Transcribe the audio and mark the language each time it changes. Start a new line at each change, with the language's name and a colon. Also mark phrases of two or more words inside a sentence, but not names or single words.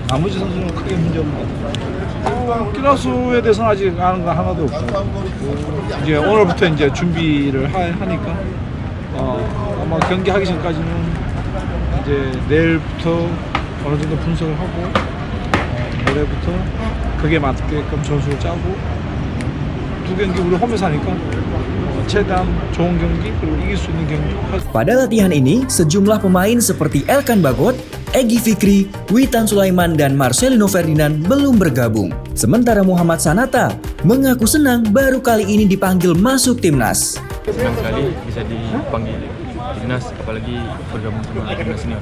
Korean: 나머지 선수는 크게 문제 없는 것 같아요. 키라수에 대해서는 아직 아는 거 하나도 없고 이제 오늘부터 이제 준비를 하니까 아마 경기하기 전까지는 이제 내일부터 어느 정도 분석을 하고 모레부터 그게 맞게끔 전술을 짜고 두 경기 우리 홈에서 하니까 최대한 좋은 경기 그리고 이길 수 있는 경기.
Indonesian: Pada latihan ini, sejumlah pemain seperti Elkan Bagot, Egy Fikri, Witan Sulaiman, dan Marcelino Ferdinand belum bergabung. Sementara Muhammad Sanata mengaku senang baru kali ini dipanggil masuk timnas. Senang sekali bisa dipanggil timnas, apalagi bergabung sama timnas senior.